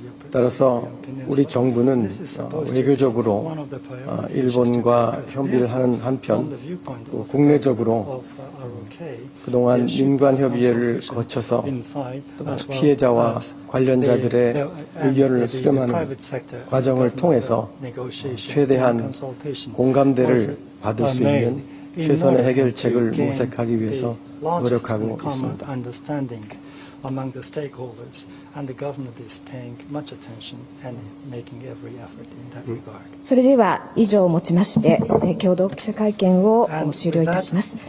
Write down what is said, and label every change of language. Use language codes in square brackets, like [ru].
[ko] 따라서 우리 정부는 외교적으로 일본과 협의를 하는 한편 또 국내적으로 그동안 민관협의회를 거쳐서 피해자와 관련자들의 의견을 수렴하는 과정을 통해서 최대한 공감대를 받을 수 있는 최선의 해결책을 모색하기 위해서 노력하고 있습니다. [en] among the stakeholders, and the government is paying much attention and making every effort in that regard. [ja] それでは以上をもちまして共同記者会見を終了いたします。